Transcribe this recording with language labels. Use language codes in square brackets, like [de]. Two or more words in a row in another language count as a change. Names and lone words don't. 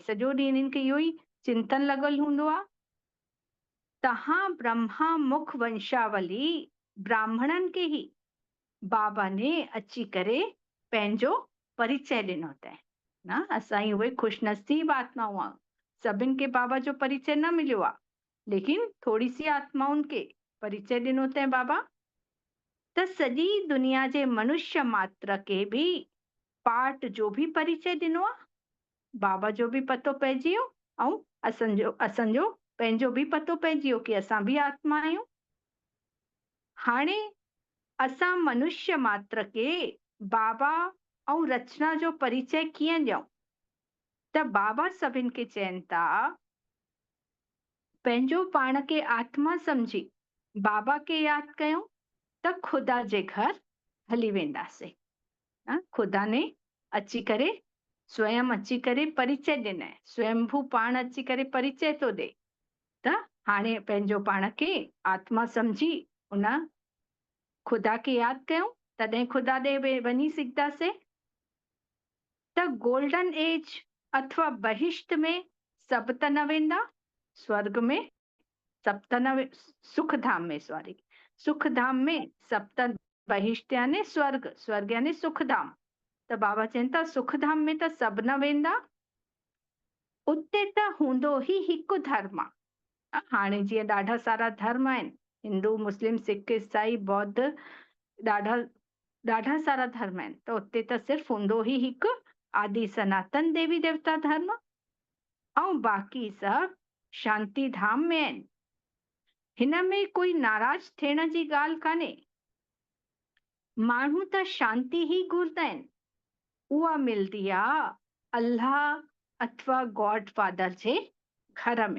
[sd] सॼो ॾींहुं इन्हनि खे इहो ई चिंतन लॻल हूंदो आहे। तव्हां ब्रह्मा मुख वंशावली ब्राह्मणनि खे ई बाबा ने अची करे पंहिंजो परिचय ॾिनो अथई। न, असां ई उहे ख़ुशनसीब आत्माऊं आहियूं। सभिनि खे बाबा जो परिचय न मिलियो आहे, लेकिन [hi] थोड़ी सी [sd] आत्माउनि खे परिचय ॾिनो अथई बाबा। त सॼी दुनिया जे मनुष्य मात्र के बि पाठ जो बि परिचय ॾिनो आहे, बाबा जो बि पतो पइजी वियो, ऐं असांजो पंहिंजो बि पतो पइजी वियो कि असां बि आत्मा आहियूं। हाणे असां मनुष्य मात्र के बाबा ऐं रचना जो परिचय कीअं ॾियूं? त बाबा सभिनि खे चवनि था पंहिंजो पाण खे आत्मा समझी बाबा खे यादि कयूं त ख़ुदा जे घर हली वेंदासीं। ख़ुदा ने अची करे स्वयं अची करे परिचय ॾिनई, स्वयंभू पाण अची करे परिचय थो ॾे। त हाणे पंहिंजो पाण खे आत्मा समझी उन ख़ुदा खे यादि कयूं, तॾहिं ख़ुदा ॾे वञी सघंदासीं। त [en] golden age [sd] अथवा बहिश्त में सभु त न वेंदा, स्वर्ग में सभु त न, सुख धाम में, सॉरी, सुख धाम में सभु त, बहिश्त यानी स्वर्ग यानी सुख धाम। त बाबा चवनि था सुख धाम में त सभु न वेंदा, उते त हूंदो ई हिकु धर्म आहे। हाणे जीअं ॾाढा सारा धर्म आहिनि, हिंदू, मुस्लिम, सिख, ईसाई, बौद्ध, ॾाढा सारा धर्म आहिनि, त उते त सिर्फ़ु हूंदो ई हिकु आदि सनातन देवी देवता धर्म, ऐं बाक़ी सभु शांति धाम में आहिनि। हिन में कोई नाराज़ थियण जी ॻाल्हि कान्हे। माण्हू त शांति ई घुरंदा आहिनि, उहा मिलंदी आहे अल्लाह अथवा [en] God Father [sd] जे घर में।